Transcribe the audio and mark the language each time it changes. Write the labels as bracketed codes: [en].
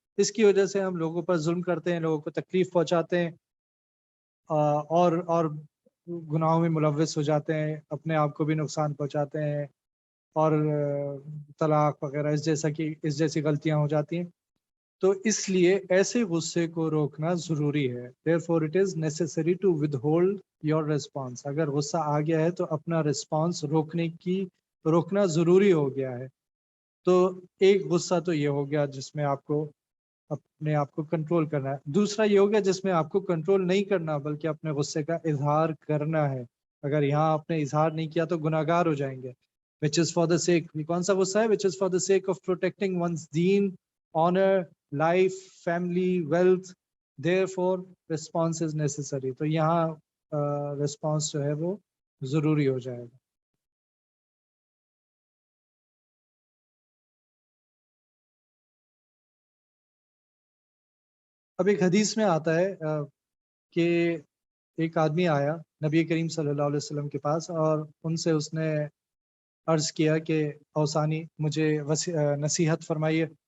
[ur] اس کی وجہ سے ہم لوگوں پر ظلم کرتے ہیں، لوگوں کو تکلیف پہنچاتے ہیں، اور گناہوں میں ملوث ہو جاتے ہیں، اپنے آپ کو بھی نقصان پہنچاتے ہیں، اور طلاق وغیرہ اس جیسی غلطیاں ہو جاتی ہیں. تو اس لیے ایسے غصے کو روکنا ضروری ہے. [en] Therefore it is necessary to withhold your response. [ur] اگر غصہ آ گیا ہے تو اپنا رسپانس روکنا ضروری ہو گیا ہے. تو ایک غصہ تو یہ ہو گیا جس میں آپ کو اپنے آپ کو کنٹرول کرنا ہے. دوسرا یہ ہو گیا جس میں آپ کو کنٹرول نہیں کرنا بلکہ اپنے غصے کا اظہار کرنا ہے. اگر یہاں آپ نے اظہار نہیں کیا تو گناہ گار ہو جائیں گے. [en] which is for the sake، [ur] کون سا غصہ ہے؟ [en] which is for the sake of protecting one's deen, honor, life, family, wealth. Therefore response is necessary. [ur] تو یہاں response جو ہے وہ ضروری ہو جائے گا. اب ایک حدیث میں آتا ہے کہ ایک آدمی آیا نبی کریم صلی اللہ علیہ وسلم کے پاس اور ان سے اس نے عرض کیا کہ اوسانی مجھے نصیحت فرمائیے.